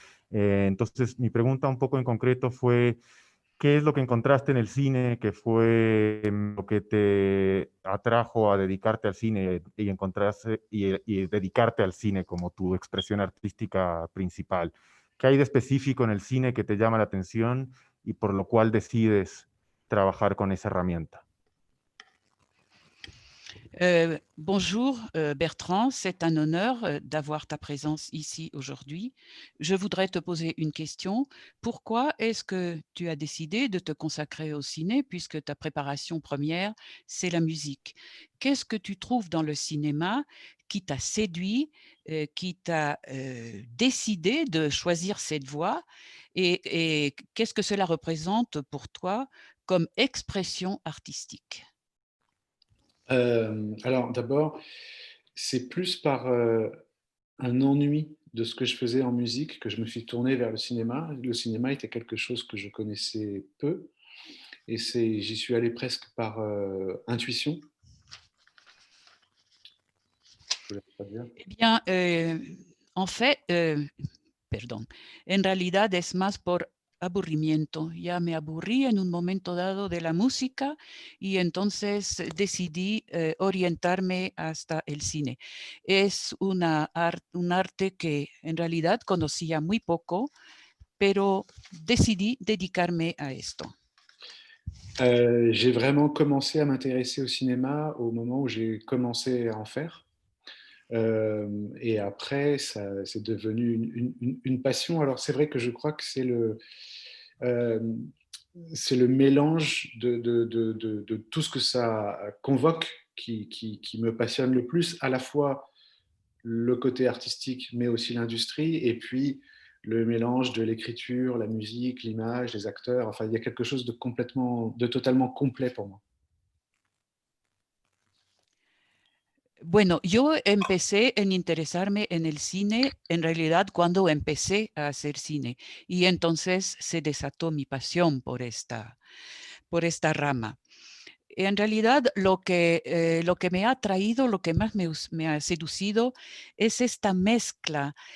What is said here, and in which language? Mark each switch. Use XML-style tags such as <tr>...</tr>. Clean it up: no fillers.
<es>Entonces, mi pregunta un poco en concreto fue, ¿qué es lo que encontraste en el cine que fue lo que te atrajo a dedicarte al cine y dedicarte al cine como tu expresión artística principal? ¿Qué hay de específico en el cine que te llama la atención y por lo cual decides trabajar con esa herramienta?</es> <fr>Bonjour Bertrand, c'est un honneur d'avoir ta présence ici aujourd'hui. Je voudrais te poser une question. Pourquoi est-ce que tu as décidé de te consacrer au ciné puisque ta préparation première, c'est la musique? Qu'est-ce que tu trouves dans le cinéma qui t'a séduit, qui t'a décidé de choisir cette voie et qu'est-ce que cela représente pour toi comme expression artistique? Alors d'abord, c'est plus par un ennui de ce que je faisais en musique que je me suis tourné vers le cinéma. Le cinéma était quelque chose que je connaissais peu et j'y suis allé presque par intuition. Je laisse pas dire. Eh bien, en fait,</fr> <es>perdón, en realidad es más por aburrimiento. Ya me aburrí en un momento dado de la música y entonces decidí orientarme hasta el cine. Es un arte que en realidad conocía muy poco, pero decidí dedicarme a esto.</es> <fr>J'ai vraiment commencé à m'intéresser au cinéma au moment où j'ai commencé à en faire. Et après, c'est devenu une passion. Alors c'est vrai que je crois que euh, c'est le mélange de tout ce que ça convoque qui me passionne le plus, à la fois le côté artistique, mais aussi l'industrie, et puis le mélange de l'écriture, la musique, l'image, les acteurs. Enfin, il y a quelque chose de totalement complet pour moi.</fr> <es>Bueno, yo empecé en interesarme en el cine en realidad cuando empecé a hacer cine y entonces se desató mi pasión por esta rama. En realidad, lo que me ha atraído, lo que más me ha seducido es esta mezcla.</es>